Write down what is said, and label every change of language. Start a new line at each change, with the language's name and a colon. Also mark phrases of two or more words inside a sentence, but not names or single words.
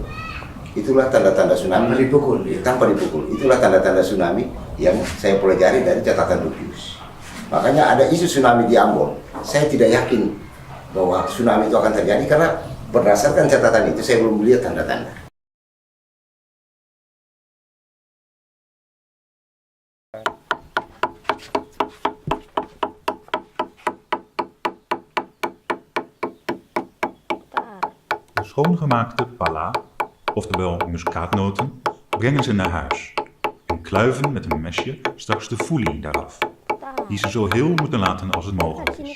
Indonesian: Itulah tanda-tanda tsunami. Tanpa dipukul. Itulah tanda-tanda tsunami yang saya pelajari dari catatan Rumpius. Makanya ada isu tsunami di Ambon. Saya tidak yakin bahwa tsunami itu akan terjadi karena berdasarkan catatan itu saya belum melihat tanda-tanda.
Dutch: De schoongemaakte pala, oftewel muskaatnoten, brengen ze naar huis en kluiven met een mesje straks de foelie daaraf, die ze zo heel moeten laten als het mogelijk is.